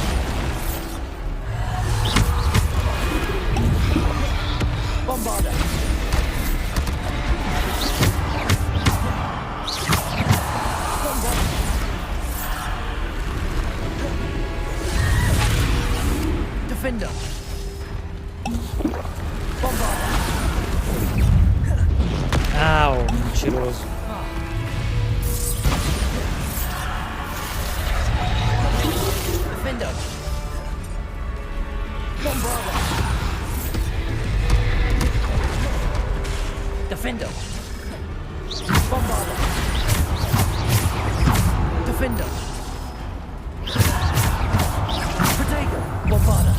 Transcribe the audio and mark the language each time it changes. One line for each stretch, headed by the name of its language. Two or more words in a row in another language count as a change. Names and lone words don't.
Portuguese: Bombarda! Defender! Bombarda! Ah, o mentiroso. Defender! Bombarda! Defender! Bombarda! Defender! Protego! Bombarda!